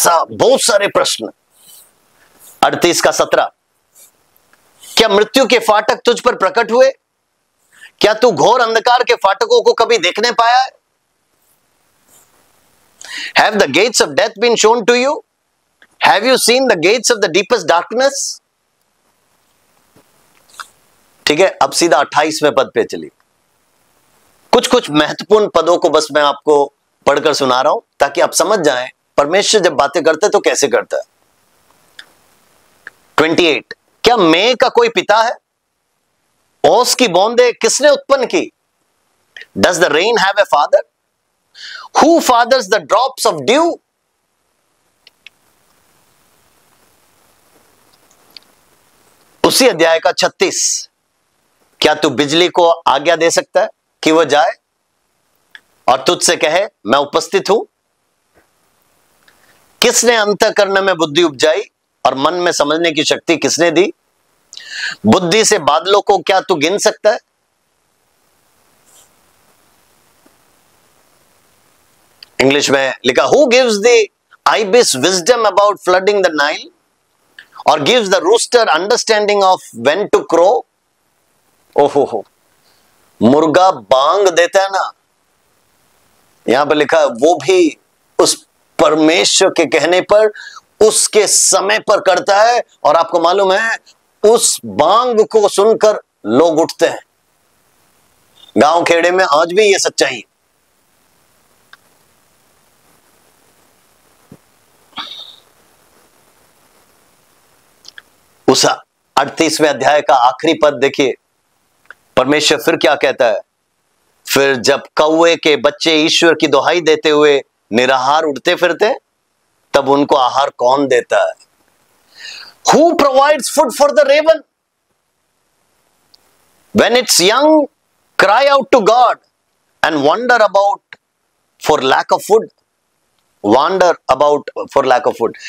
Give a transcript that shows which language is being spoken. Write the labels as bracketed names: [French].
[Hindi] बहुत सारे प्रश्न। 38 का 17, क्या मृत्यु के फाटक तुझ पर प्रकट हुए? क्या तू घोर अंधकार के फाटकों को कभी देखने पाया है? [English] Have the gates of death been shown to you? Have you seen the gates of the deepest darkness? [Hindi] ठीक है, अब सीधा 28वें पद पे चलिए। कुछ कुछ महत्वपूर्ण पदों को बस मैं आपको पढ़कर सुना रहा हूं ताकि आप समझ जाएं परमेश्वर जब बातें करता है तो कैसे करता है। 28, क्या मेघ का कोई पिता है? ओस की बूंदें किसने उत्पन्न की? [English] Does the rain have a father? Who fathers the drops of dew? [Hindi] उसी अध्याय का 36, क्या तू बिजली को आज्ञा दे सकता है कि वह जाए और तुझसे कहे मैं उपस्थित हूं? किसने अंतःकरण में बुद्धि उपजाई और मन में समझने की शक्ति किसने दी? बुद्धि से बादलों को क्या तू गिन सकता है? इंग्लिश में लिखा, [English] Who gives the ibis wisdom about flooding the Nile or gives the rooster understanding of when to crow? [Hindi] ओहो, मुर्गा बांग देता है ना, यहां पर लिखा है वो भी उस परमेश्वर के कहने पर उसके समय पर करता है। और आपको मालूम है उस बांग को सुनकर लोग उठते हैं। गांव खेड़े में आज भी ये सच्चाई है। उस 38वें अध्याय का आखिरी पद देखिए, परमेश्वर फिर क्या कहता है? फिर जब कौवे के बच्चे ईश्वर की दुहाई देते हुए निराहार उड़ते फिरते, तब उनको आहार कौन देता है? [English] Who provides food for the raven? When its young cry out to God and wander about for lack of food. Wander about for lack of food.